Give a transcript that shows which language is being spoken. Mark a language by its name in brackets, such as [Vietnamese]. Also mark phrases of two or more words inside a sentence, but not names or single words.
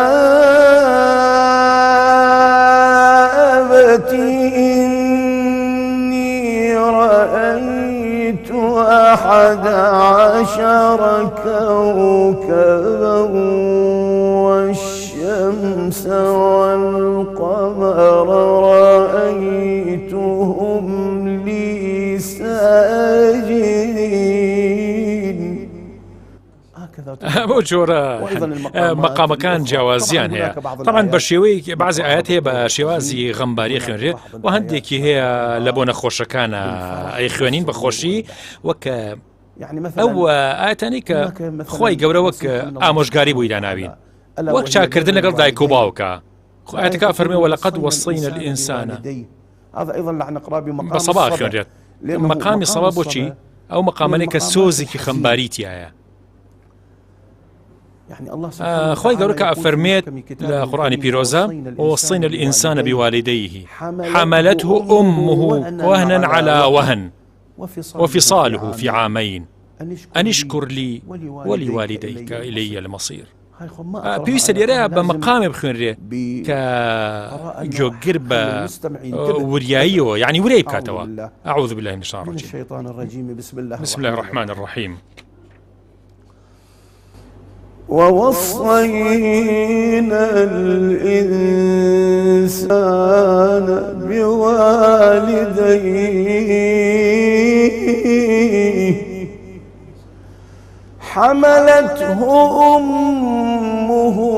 [Arabic] أبت إني رأيت 11 كوكبا والشمس والقمر رأيتهم لي ساجدين. [Central Kurdish] بۆ جۆرە مەقامەکان جیاوازیان هەیە. طبعا بە شێوەی بەعزی ئاەت هەیە بە شێوازی غەمباری خوێنرێت و هەندێکی هەیە لە بۆ نەخۆشەکانە ئەی خوێنین بەخۆشی وەکە ئەو ئاەتانی کە خۆی گەورە وەک ئامۆژگاری بووی داناوین وەک چاکردن لەگەڵ دایک و باوکە. ئاەتەکە فەرمێ [Arabic] وەلەقەد وەصەینە الئینسان [Central Kurdish] بە سەبا خوێنرێت. مەقامی سەبا بۆچی؟ ئەو مەقامانەی کە سۆزێکی خەمباریتیایە. خۆی گەورە کە ئەفەرمێت لە قورئانی پیرۆزە [Arabic] ووصينا الإنسان بوالديه حملته أمه وهنا على وهن وفصاله في عامين أن اشكر لي ولوالديك إلي المصير. [Central Kurdish] پێویستە لێرە بە مەقامێ بخوێنرێ کە گوێگر بە وریاییەوە یعنی ورەی بکاتەوە. [Arabic] أعوذ بالله من الشيطان الرجيم. بسم الله الرحمن الرحيم. ووصينا الإنسان بوالديه حملته أمه